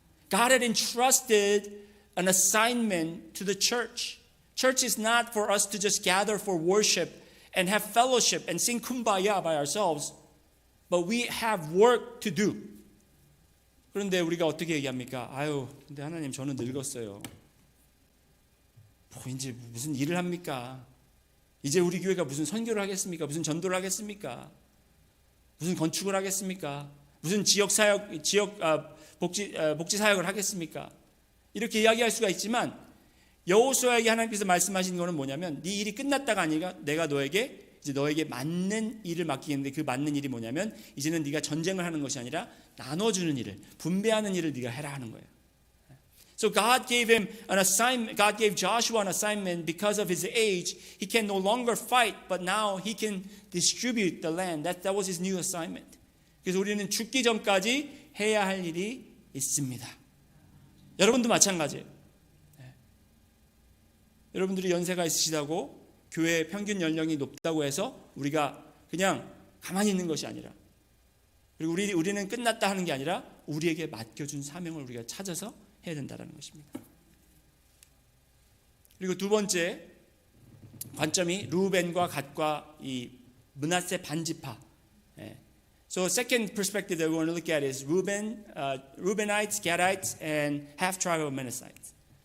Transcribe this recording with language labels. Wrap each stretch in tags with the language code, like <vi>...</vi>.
<en>God had entrusted an assignment to the church. Church is not for us to just gather for worship and have fellowship and sing kumbaya by ourselves, but we have work to do.</en> <ko>그런데 우리가 어떻게 얘기합니까? 근데 하나님 저는 늙었어요. 이제 무슨 일을 합니까? 이제 우리 교회가 무슨 선교를 하겠습니까? 무슨 전도를 하겠습니까? 무슨 건축을 하겠습니까? 무슨 지역 복지 사역을 하겠습니까? 이렇게 이야기할 수가 있지만 여호수아에게 하나님께서 말씀하신 것은 뭐냐면 네 일이 끝났다가 아니라 내가 너에게 맞는 일을 맡기겠는데 그 맞는 일이 뭐냐면 이제는 네가 전쟁을 하는 것이 아니라 나눠주는 일을 분배하는 일을 네가 해라 하는 거예요.</ko> <en>So God gave him an assignment. God gave Joshua an assignment because of his age. He can no longer fight, but now he can distribute the land. That was his new assignment.</en> <ko>그래서 우리는 죽기 전까지 해야 할 일이 있습니다. 여러분도 마찬가지예요. 여러분들이 연세가 있으시다고 교회 평균 연령이 높다고 해서 우리가 그냥 가만히 있는 것이 아니라 그리고 우리는 끝났다 하는 게 아니라 우리에게 맡겨준 사명을 우리가 찾아서 해야 된다는 것입니다. 그리고 두 번째 관점이 루벤과 갓과 이 므낫세 반지파.</ko> <en>So second perspective that we want to look at is Reubenites, Gadites, and half tribe of Manassites.</en>